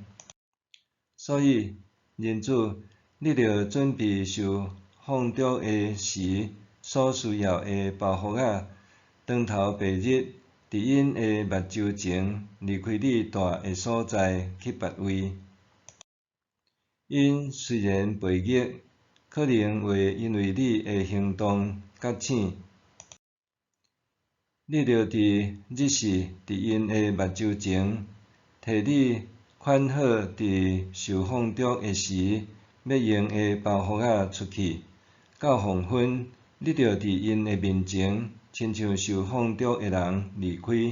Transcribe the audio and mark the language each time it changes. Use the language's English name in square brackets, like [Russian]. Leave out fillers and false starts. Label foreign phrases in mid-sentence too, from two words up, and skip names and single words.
[Min Nan Chinese] 所以，人子，你着准备受放逐的时所需要的包袱仔，当头白日，伫因的目睭前离开你住的所在，去别位。因虽然悖逆，可能会因为你的行动觉醒。你着伫日时伫因的目睭前，摕你款好伫受放逐的时要用的包袱仔出去。到黄昏，你着伫因的面前，亲像受放逐的人离开。